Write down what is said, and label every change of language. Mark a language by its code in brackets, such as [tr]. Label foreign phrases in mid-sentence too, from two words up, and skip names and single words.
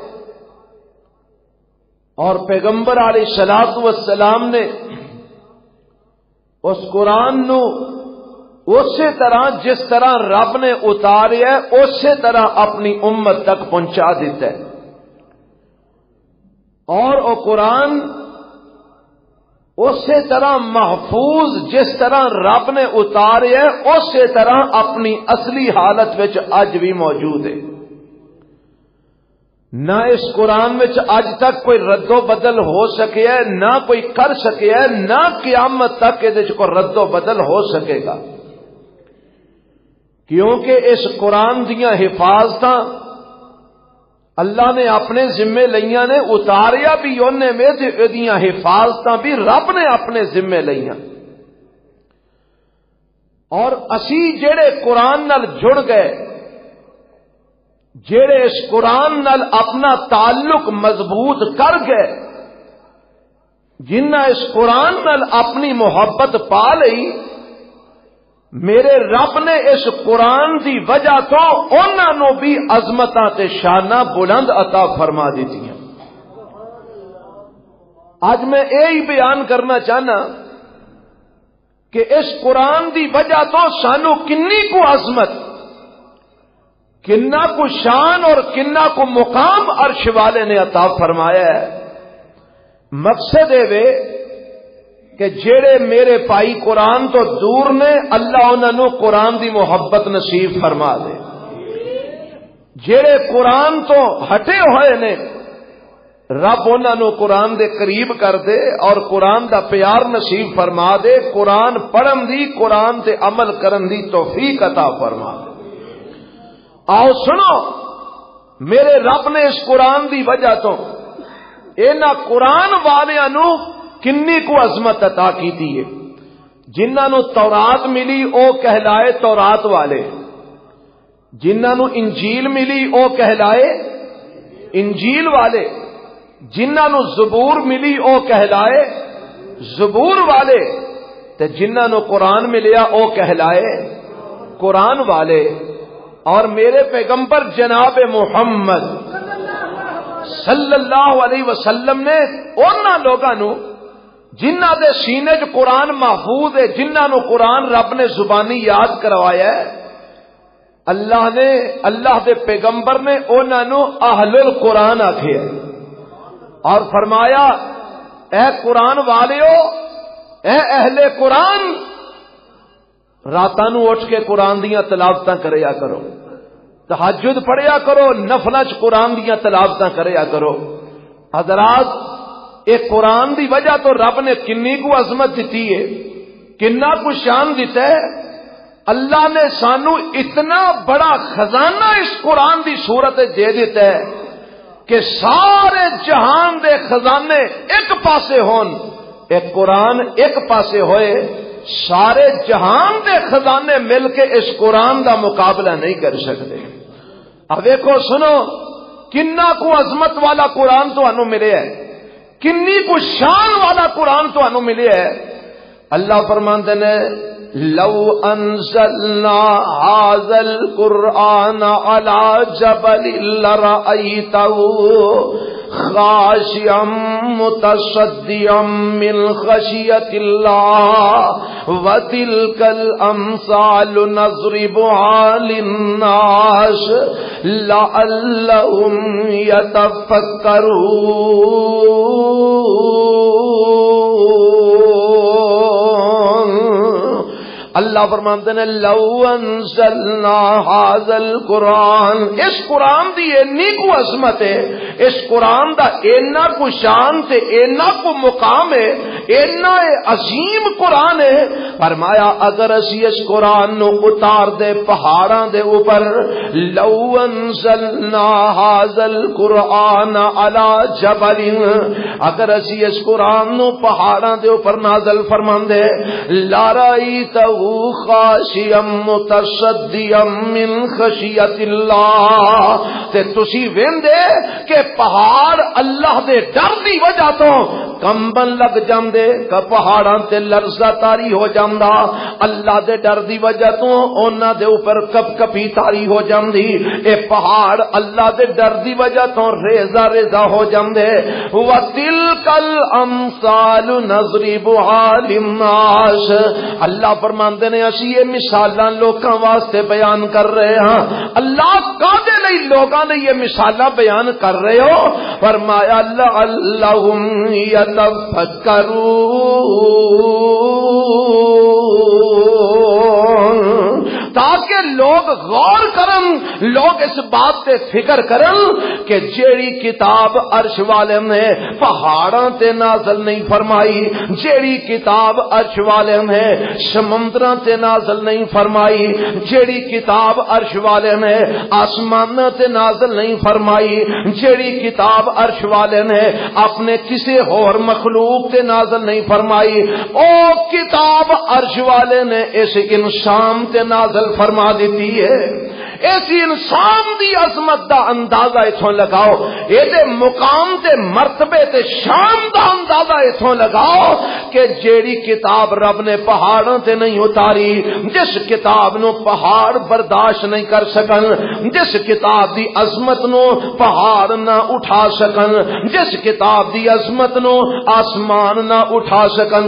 [ur] اور پیغمبر علیہ الصلوۃ والسلام نے اس قرآن نو اسی طرح جس طرح رب نے اتارے ہے اسی طرح اپنی امت تک پہنچا دیتا ہے. [pa] اور وہ قرآن اسی طرح محفوظ جس طرح رب نے اتارے ہے اسی طرح اپنی اصلی حالت وچ اج بھی موجود ہے. نہ اس قرآن میں اج تک کوئی رد و بدل ہو سکے ہے، نہ کوئی کر سکے ہے، نہ قیامت تک یہ کوئی رد و بدل ہو سکے گا، کیونکہ اس قرآن دیاں حفاظتاں اللہ نے اپنے ذمے لئیاں نے، اتاریا بھی اونے میں تے ادیاں حفاظتاں بھی رب نے اپنے ذمے لئیاں۔ اور اسی جڑے قرآن نال جڑ گئے، جڑے اس قرآن نال اپنا تعلق مضبوط کر گئے، جنہ اس قرآن نال اپنی محبت پا لئی، میرے رب نے اس قرآن دی وجہ تو انہاں نو بھی عظمتاں تے شاناں بلند عطا فرما دیتی ہیں۔ آج میں یہی بیان کرنا چاہنا کہ اس قرآن دی وجہ تو سانو کنی کو عظمت، کنا کو شان اور کنا کو مقام عرش والے نے عطا فرمایا ہے۔ مقصد ہے کہ جڑے میرے پائی قرآن تو دور نے، اللہ انہوں قرآن دی محبت نصیب فرما دے۔ جڑے قرآن تو ہٹے ہوئے نے، رب انہوں قرآن دے قریب کر دے اور قرآن دا پیار نصیب فرما دے، قرآن پڑھن دی، قرآن تے عمل کرن دی توفیق عطا فرما دے۔ آؤ سنو، میرے رب نے اس قرآن دی وجہ تو انہاں قرآن والیاں نو کنی کو عظمت عطا کیتی ہے۔ جنہاں نو تورات ملی او کہلائے تورات والے، جنہاں نو انجیل ملی او کہلائے انجیل والے، جنہاں نو زبور ملی او کہلائے زبور والے، تے جنہاں نو قرآن ملیا او کہلائے قرآن والے۔ اور میرے پیغمبر جناب محمد صلی اللہ علیہ وسلم نے انہاں لوگاں نو جنہ دے سینے چ قرآن محفوظ ہے، جنہ نو قرآن رب نے زبانی یاد کروایا ہے، اللہ نے، اللہ دے پیغمبر نے انہاں نو اہل القرآن آکھیا ہے اور فرمایا اے قرآن والیو، اے اہل قرآن، راتاں نو اٹھ کے قرآن دیاں تلاوتاں کریا کرو، تہجد پڑھیا کرو، نفلاں چ قرآن دیاں تلاوتاں کریا کرو۔ حضرات، ایک قرآن دی وجہ تو رب نے کنی کو عظمت دیتی ہے، کنا کو شان دیتا ہے۔ اللہ نے سانو اتنا بڑا خزانہ اس قرآن دی صورت دے دیتا ہے کہ سارے جہان دے خزانے ایک پاسے ہون، ایک قرآن ایک پاسے ہوئے، سارے جہان دے خزانے مل کے اس قرآن دا مقابلہ نہیں کر سکتے۔ اب دیکھو سنو، کنا کو عظمت والا قرآن تو انہوں ملے ہے، کنی کو شان والا قرآن تو انہوں ملے ہے۔ اللہ فرماندے نے [ar] لو انزلنا هذا القرآن على جبل لرأيته خاشعا متصدعا من خشية الله وتلك الأمثال نضربها للناس لعلهم يتفكرون۔ [ur] اللہ فرماتے ہیں [ar] لو انزلنا هذا القرآن، [pa] اس قرآن دی اینی کو عظمت ہے، اس قرآن دا اینا کو شان تے اینا کو مقام ہے، اینا عظیم قرآن ہے۔ فرمایا اگر اسی اس قرآن نو اتار دے پہاڑاں دے اوپر، [ar] لو انزلنا هذا القرآن على جبل، [pa] اگر اسی اس قرآن نو پہاڑاں دے اوپر نازل فرماندے، [ar] لارائیتہ خاشعا متصدعا من خشیت اللہ، [pa] تے تسی ویندے کہ پہاڑ اللہ دے ڈر دی وجہ تو کمبن لگ جاندے، کہ پہاڑاں تے لرزہ تاری ہو جاندا، اللہ دے ڈر دی وجہ تو انہاں دے اوپر کپ کپی تاری ہو جاندی، اے پہاڑ اللہ دے ڈر دی وجہ تو ریزہ ریزہ ہو جاندے۔ [ar] وَتِلْكَ الْأَمْثَالُ نَضْرِبُهَا لِلنَّاسِ، [pa] اللہ فرماندے نے اسی یہ مثالاں لوکاں واسطے بیان کر رہے ہاں۔ اللہ کادے لئی لوکاں نے یہ مثالاں بیان کر رہے ہو؟ فرمایا [ar] لعلہم یتفکرون، [pa] تاکہ لوگ غور کرن، لوگ اس بات تے فکر کرن کہ جیڑی کتاب عرش والے نے پہاڑاں تے نازل نہیں فرمائی، جیڑی کتاب عرش والے نے سمندراں تے نازل نہیں فرمائی، جیڑی کتاب عرش والے نے آسماناں تے نازل نہیں فرمائی، جیڑی کتاب عرش والے نے اپنے کسی اور مخلوق تے نازل نہیں فرمائی، او کتاب عرش والے نے اس انسان تے نازل فرما دیتی ہے۔ ایسی انسان دی عظمت دا اندازہ اتھوں لگاؤ، یہ مقام تے مرتبے تے شان دا اندازہ اتھوں لگاؤ کہ جیڑی کتاب رب نے پہاڑوں تے نہیں اتاری، جس کتاب نو پہاڑ برداشت نہیں کر سکن، جس کتاب دی عظمت نو پہاڑ نہ اٹھا سکن، جس کتاب دی عظمت نو آسمان نہ اٹھا سکن۔